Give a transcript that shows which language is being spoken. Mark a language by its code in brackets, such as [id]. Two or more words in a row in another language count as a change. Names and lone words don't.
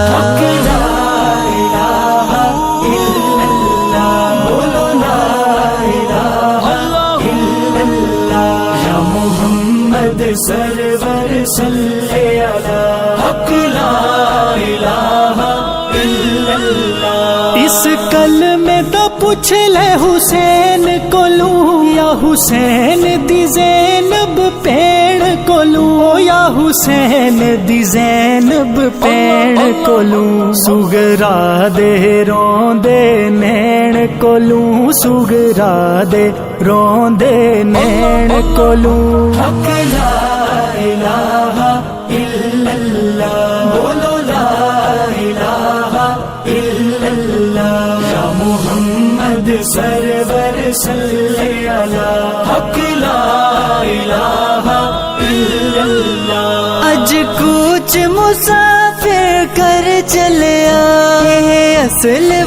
[ar] سرور صلى على حق لا إله إلا الله. [pa] اس کلمے دا پچھ لے حسین کولوں، یا حسین دی زینب بھین کولوں، یا حسین دی زینب بھین کولوں. صغریٰ دے روندے نین کولوں، صغریٰ دے روندے نین کولوں. [ar] حق لا إله إلا الله, [pa] بولو [ar] لا إله إلا الله. يا محمد سرور صلى على حق لا إله إلا الله. [pa] اج کجھ مسافر کر چلیا، ایہ اصل